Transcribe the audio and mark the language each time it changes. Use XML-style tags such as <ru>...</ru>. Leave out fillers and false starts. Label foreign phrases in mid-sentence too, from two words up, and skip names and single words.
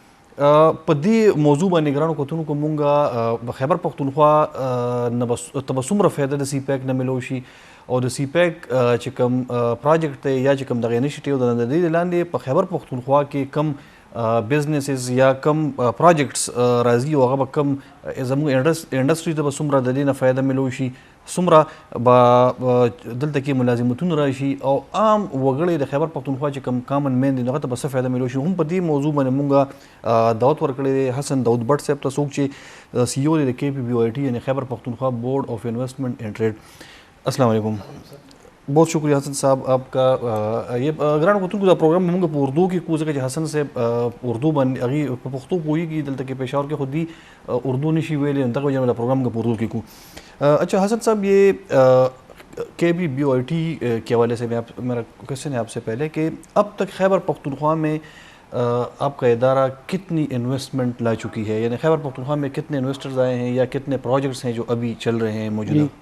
<ps>په دې موضوع باندې ګرانو کتونکو مونږ په خیبر پښتونخوا نه ته به څومره فایده د سی پیک نه ملو شي او د سی پیک چې کوم پروجیکټ دی یا چې کوم دغه انیشیټیو د دې لاندې په خیبر پښتونخوا کې کم بزنسز یا کم پروجیکټس راځي او هغه به کم زموږ انډسټري ته به څومره د دې نه فایده ملو شي، څومره به دلته کې ملازمتونه راشي او عام وګړي د خیبر پښتونخوا چې کوم</ps> <en>common man</en> <ps>دي هغه ته به څه فایده ملو شي. هم په دې موضوع باندې مونږ دعوت ورکړی دی حسن داود بٹ صاحب ته، څوک چې سی او دی د KPBOIT یعنی خیبر پختونخوا بورڈ آف انویسٹمنٹ اینڈ ٹریڈ.</ps> <ar>السلام علیکم.</ar> <ur>بہت شکریہ حسن صاحب آپ کا.</ur> <ps>یہ ګرانو کتونکو دا پروګرام موږ په اردو کې کوو ځکه چې حسن صاحب اردو باندې هغې په پښتو پوهېږي، دلته کې پېښور کې خو دوی اردو نشي ویلی، نو دغه وجه نه دا پروګرام موږ په اردو کې کوو.</ps> <ur>اچھا حسن صاحب، یہ KPBOIT کے حوالے سے میرا کوشچن ہے آپ سے پہلے کہ اب تک خیبر پختونخوا میں آپ کا ادارہ کتنی انویسٹمنٹ لا چکی ہے، یعنی خیبر پختونخوا میں کتنے انویسٹرز آئے ہیں یا کتنے پروجیکٹس ہیں جو ابھی چل رہے ہیں موجودہ؟</ur>